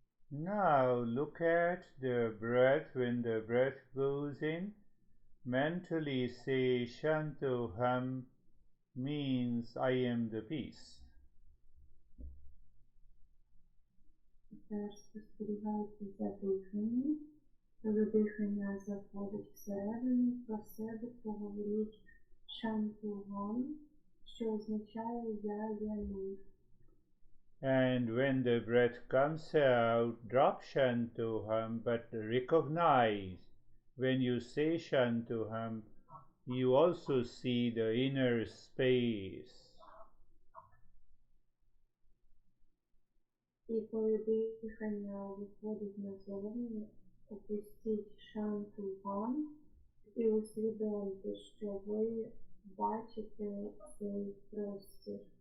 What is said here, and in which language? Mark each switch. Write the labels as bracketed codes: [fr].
[en] Now look at the breath. When the breath goes in, mentally say Shantoham means I am the peace. [uk] Тепер спостерігайте за диханням. Коли дихання заходить всередину, про себе поговоріть Шантугам, що означає «я є мир». [en] And when the breath comes out, drop Shantoham, but recognize when you say Shantoham, you also see the inner space. [uk] І коли дихання виходить назовні, опустіть Шантугам і усвідомте, що ви бачите цей простір.